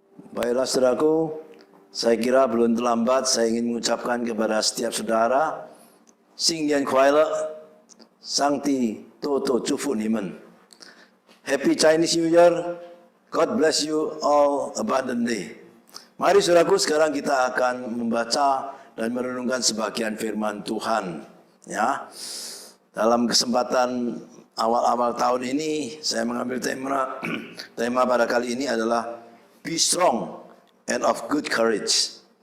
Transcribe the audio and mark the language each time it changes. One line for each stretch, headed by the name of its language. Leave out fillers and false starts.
Indonesian: Baiklah saudaraku, saya kira belum terlambat saya ingin mengucapkan kepada setiap saudara,
Chinese: 新年快乐，上帝多多祝福你们。
English: Happy Chinese New Year, God bless you all abundantly.
Indonesian: Mari saudaraku, sekarang kita akan membaca dan merenungkan sebagian firman Tuhan. Ya, dalam kesempatan awal-awal tahun ini, saya mengambil tema pada kali ini adalah
English: Be strong and of good courage.